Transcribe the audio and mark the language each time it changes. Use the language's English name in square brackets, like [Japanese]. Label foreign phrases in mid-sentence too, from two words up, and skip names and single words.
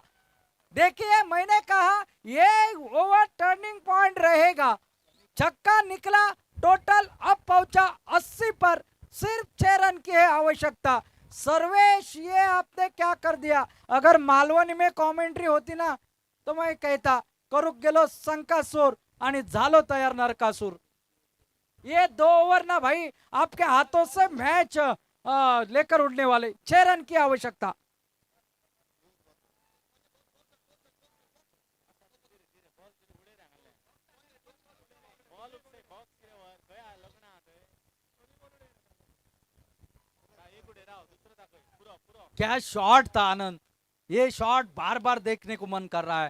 [Hindi] देखिए मैंने कहा ये [English] over turning point [Hindi] रहेगा, छक्का निकला। टोटल अब पहुंचा 80 पर, सिर्फ 6 रन की है आवश्यकता। सर्वेश ये आपने क्या कर दिया। अगर मालवणी में कॉमेंट्री होती ना तो मैं कहता [Marathi] करूक गेलो संकासूर आणि झालो तयार नरकासूर। [Hindi] ये 2 ओवर ना भाई आपके हाथों से मैच लेकर उड़ने वाले। 6 रन की आवश्यकता। क्या शॉट था आनंद, ये शॉट बार बार देखने को मन कर रहा है।